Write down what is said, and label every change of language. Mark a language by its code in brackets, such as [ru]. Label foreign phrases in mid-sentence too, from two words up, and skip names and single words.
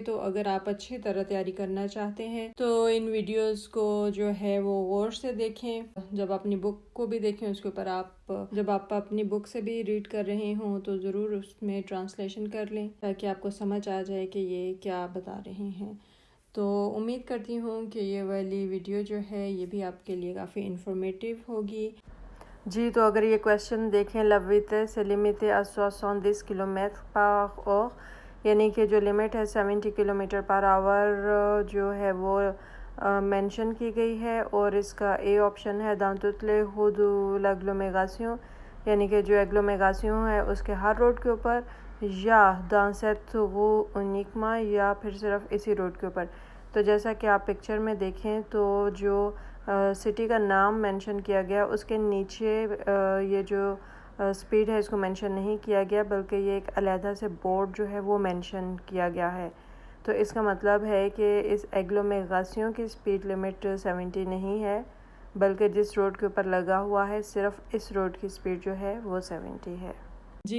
[ur] تو اگر آپ اچھی طرح تیاری کرنا چاہتے ہیں تو ان ویڈیوز کو جو ہے وہ غور سے دیکھیں، جب اپنی بک کو بھی دیکھیں، اس کے اوپر آپ جب آپ اپنی بک سے بھی ریڈ کر رہے ہوں تو ضرور اس میں ٹرانسلیشن کر لیں تاکہ آپ کو سمجھ آ جائے کہ یہ کیا بتا رہے ہیں۔ تو امید کرتی ہوں کہ یہ والی ویڈیو جو ہے یہ بھی آپ کے لیے کافی انفارمیٹیو ہوگی۔ جی تو اگر یہ کویشچن دیکھیں، [fr] la vitesse est limitée à 70 km par heure، [ur] یعنی کہ جو لمٹ ہے 70 [en] kilometre per hour [ur] جو ہے وہ مینشن کی گئی ہے، اور اس کا اے آپشن ہے [fr] dans toutes les rues de l'agglomération، [ur] یعنی کہ جو ایگلومیگاسیوں ہے اس کے ہر روڈ کے اوپر، یا [fr] dans cette rue uniquement، [ur] یا پھر صرف اسی روڈ کے اوپر۔ تو جیسا کہ آپ پکچر میں دیکھیں تو جو سٹی کا نام مینشن کیا گیا اس کے نیچے یہ جو سپیڈ ہے اس کو مینشن نہیں کیا گیا، بلکہ یہ ایک علیحدہ سے بورڈ جو ہے وہ مینشن کیا گیا ہے۔ تو اس کا مطلب ہے کہ اس ایگلومیگاسیوں کی سپیڈ لمٹ 70 نہیں ہے، بلکہ جس روڈ کے اوپر لگا ہوا ہے صرف اس روڈ کی سپیڈ جو ہے وہ 70 ہے۔